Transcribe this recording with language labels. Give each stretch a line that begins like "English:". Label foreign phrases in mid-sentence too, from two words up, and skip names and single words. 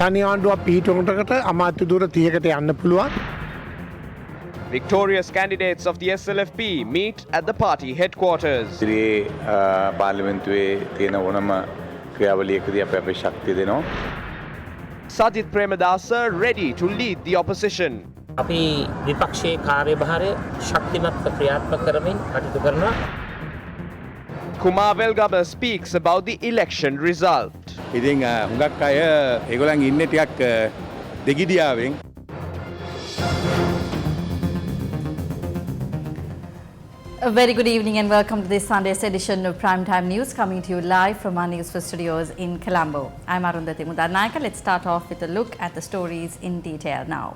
English: Victorious candidates of the SLFP meet at the party headquarters. Sajid Premadasa ready to lead the opposition.
Sinhala: අපි විපක්ෂයේ කාර්යභාරය ශක්තිමත්ව ක්‍රියාත්මක කරමින් කටයුතු කරනවා.
English: Kumar Velgaba speaks about the election result.
Sinhala: ඉතින් හුඟක් අය ඒගොල්ලන් ඉන්නේ ටිකක් දෙගිඩියාවෙන්.
English: A very good evening and welcome to this Sunday's edition of Primetime News, coming to you live from our Newsfirst studios in Colombo. I'm Arundhati Mudarnayaka. Let's start off with a look at the stories in detail now.